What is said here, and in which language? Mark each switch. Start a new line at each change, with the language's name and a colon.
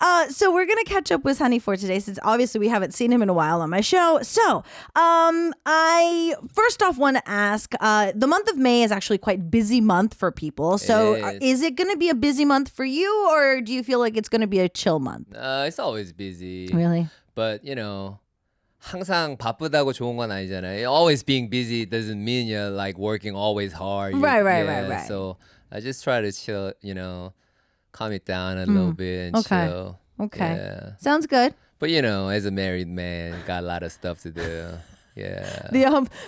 English: So we're going to catch up with Sunny for today, since obviously we haven't seen him in a while on my show. So I first off want to ask, the month of May is actually quite a busy month for people. So is it going to be a busy month for you, or do you feel like it's going to be a chill month? It's always busy. Really?
Korean: But, 항상 바쁘다고 좋은 건 아니잖아요.
English: Always being busy doesn't mean you're like working always hard. Right. So I just try to chill, calm it down a little bit and chill. Okay. Yeah. Sounds good. But as a married man, got a lot of stuff to do. Yeah.